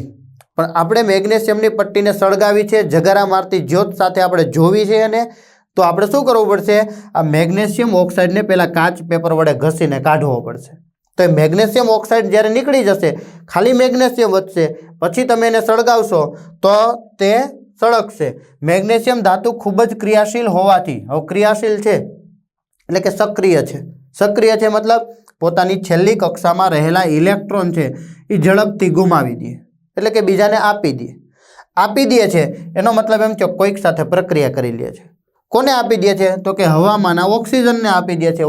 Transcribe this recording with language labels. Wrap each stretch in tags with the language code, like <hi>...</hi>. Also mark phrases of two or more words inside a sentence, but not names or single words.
<gu>પણ આપણે મેગ્નેશિયમની પટ્ટીને સળગાવી છે, જગારા મારતી જ્યોત સાથે આપણે જોવી છે અને તો આપણે શું કરવું પડશે? આ મેગ્નેશિયમ ઑક્સાઇડને પહેલા કાચ પેપર વડે ઘસીને કાઢવો પડશે। તો મેગ્નેશિયમ ઑક્સાઇડ જ્યારે નીકળી જશે, ખાલી મેગ્નેશિયમ વધશે, પછી તમે એને સળગાવશો તો તે સળગશે। મેગ્નેશિયમ ધાતુ ખૂબ જ ક્રિયાશીલ હોવાથી, હવે ક્રિયાશીલ છે એટલે કે સક્રિય છે। સક્રિય છે મતલબ પોતાની છેલ્લી કક્ષામાં રહેલા ઇલેક્ટ્રોન છે એ ઝડપથી ગુમાવી દે, એટલે કે બીજાને આપી દે છે। એનો મતલબ એમ કે કોઈક સાથે પ્રક્રિયા કરી લે છે। કોને આપી દે છે? તો કે હવામાંના ઓક્સિજનને આપી દે છે।</gu>